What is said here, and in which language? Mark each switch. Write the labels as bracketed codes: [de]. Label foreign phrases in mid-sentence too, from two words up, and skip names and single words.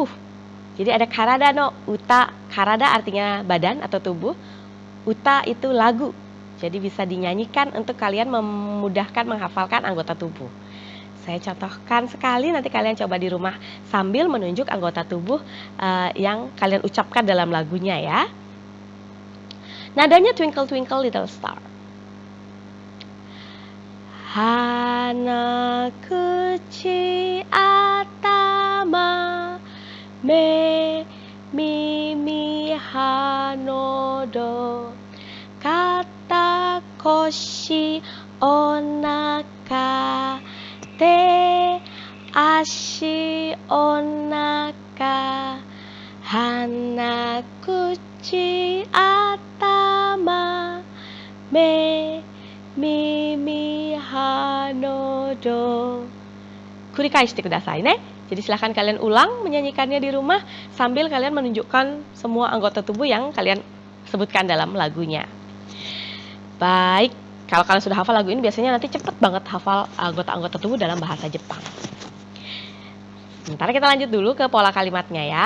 [id] Jadi ada [ja] 体の歌. [id] Karada artinya badan atau tubuh. Uta itu lagu. Jadi bisa dinyanyikan untuk kalian memudahkan menghafalkan anggota tubuh. Saya contohkan sekali, nanti kalian coba di rumah sambil menunjuk anggota tubuh yang kalian ucapkan dalam lagunya ya. Nadanya Twinkle Twinkle Little Star. [ja] 鼻、口、頭、目、耳、はのど、肩、腰, お腹、手、足、お腹、鼻、口、頭、目、耳、はのど. 繰り返してくださいね. [id] Jadi silahkan kalian ulang menyanyikannya di rumah sambil kalian menunjukkan semua anggota tubuh yang kalian sebutkan dalam lagunya. Baik, kalau kalian sudah hafal lagu ini biasanya nanti cepet banget hafal anggota-anggota tubuh dalam bahasa Jepang. Sementara kita lanjut dulu ke pola kalimatnya ya.